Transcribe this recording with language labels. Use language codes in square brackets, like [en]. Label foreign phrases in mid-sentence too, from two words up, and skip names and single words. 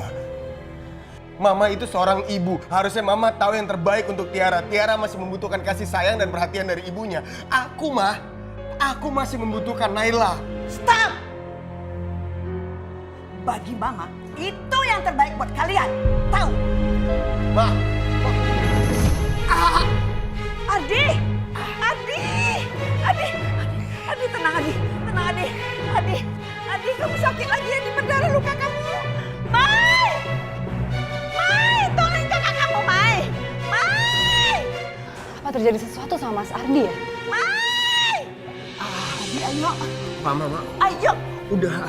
[id] Mama itu seorang ibu. Harusnya Mama tahu yang terbaik untuk Tiara. Tiara masih membutuhkan kasih sayang dan perhatian dari ibunya. Aku masih membutuhkan Naila. Stop! Bagi Mama, itu yang terbaik buat kalian. Tahu? Ma. Adi! Adi! Adi! Adi, tenang Adi. Tenang Adi. Adi, kamu sakit lagi ya, di berdarah luka kamu. Mai! Mai, tolong kakak kamu, Mai! Mai! Apa terjadi sesuatu sama Mas Ardi ya? Mai! Adi, ayo. Mama. Ayo. Udah.